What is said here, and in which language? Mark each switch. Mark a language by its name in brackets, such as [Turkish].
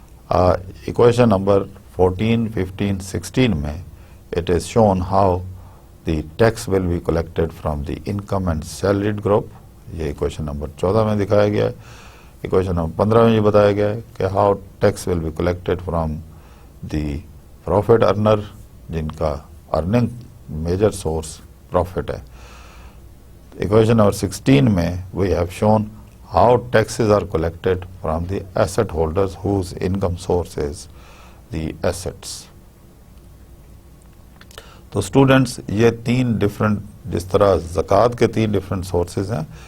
[Urdu] Equation number 14, 15, 16 میں [English] it is shown how the tax will be collected from the income and salaried group. [Urdu] یہ equation number 14 میں دکھایا گیا ہے. Equation number 15 میں یہ بتایا گیا ہے کہ [English] how tax will be collected from the profit earner [Urdu] جن کا ارننگ میجر سورس پروفٹ ہے. ایکویشن نمبر 16 میں [English] we have shown how taxes are collected from the asset holders whose income source is the assets. [Urdu] تو students یہ 3 different, جس طرح زکوٰۃ کے 3 ڈفرینٹ سورسز ہیں